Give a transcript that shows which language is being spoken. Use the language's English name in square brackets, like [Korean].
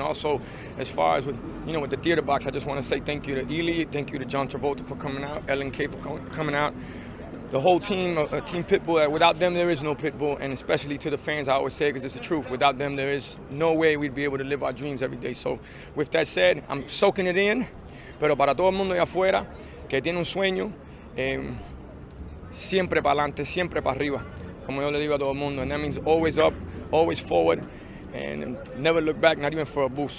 [English] And also, as far as with the theater box, I just want to say thank you to YEAHHH, thank you to John Travolta for coming out, LNK for coming out, the whole team, Team Pitbull. Without them, there is no Pitbull, and especially to the fans, I always say it because it's the truth. Without them, there is no way we'd be able to live our dreams every day. So, with that said, I'm soaking it in. [Spanish] Pero para todo el mundo allá afuera que tiene un sueño, siempre para adelante, siempre para arriba, como yo le digo a todo el mundo. [English] And that means always up, always forward, and never look back, not even for a boost.